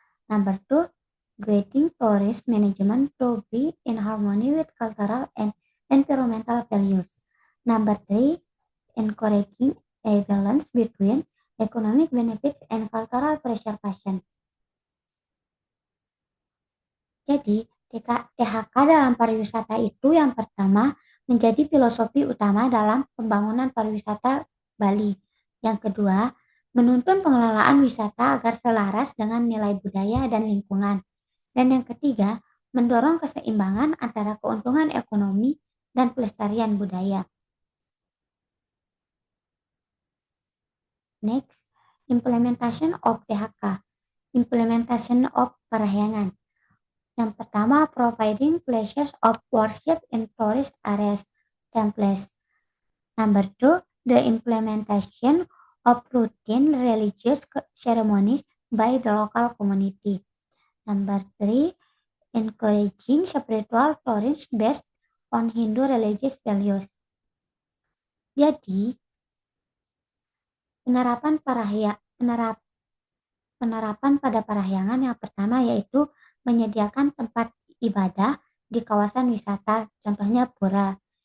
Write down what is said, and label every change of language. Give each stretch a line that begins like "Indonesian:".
English: Number 2, guiding tourist management to be in harmony with cultural and environmental values. Number 3, encouraging a balance between economic benefits and cultural preservation.
Indonesian: Jadi, THK dalam pariwisata itu yang pertama menjadi filosofi utama dalam pembangunan pariwisata Bali. Yang kedua, menuntun pengelolaan wisata agar selaras dengan nilai budaya dan lingkungan. Dan yang ketiga, mendorong keseimbangan antara keuntungan ekonomi dan pelestarian budaya.
English: Next, implementation of THK. Implementation of parahyangan.
Indonesian: Yang pertama,
English: providing places of worship in tourist areas, temples. Number 2, the implementation of routine religious ceremonies by the local community. Number 3, encouraging spiritual tourism based on Hindu religious values.
Indonesian: Jadi, penerapan penerapan pada parahyangan yang pertama yaitu menyediakan tempat ibadah di kawasan wisata, contohnya pura.